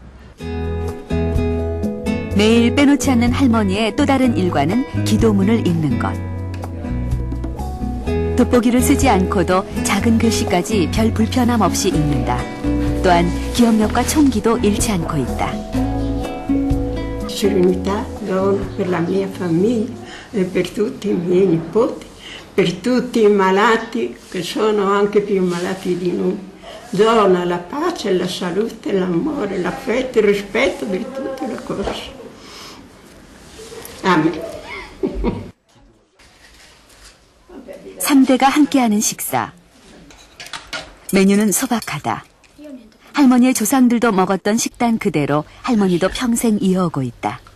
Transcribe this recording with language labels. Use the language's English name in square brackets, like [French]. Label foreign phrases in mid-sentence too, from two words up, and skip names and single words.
[Korean] 매일 빼놓지 않는 할머니의 또 다른 일과는 기도문을 읽는 것. 돋보기를 쓰지 않고도 작은 글씨까지 별 불편함 없이 읽는다. 또한 기억력과 총기도 잃지 않고 있다. [Italian] Serenità dono per la mia famiglia e per tutti i miei nipoti, per tutti i malati che sono anche più malati di noi. Dona la pace, la salute, l'amore, l'affetto, il rispetto per tutte le cose. Amen. [Korean] 3대가 함께하는 식사. 메뉴는 소박하다. 할머니의 조상들도 먹었던 식단 그대로 할머니도 평생 이어오고 있다.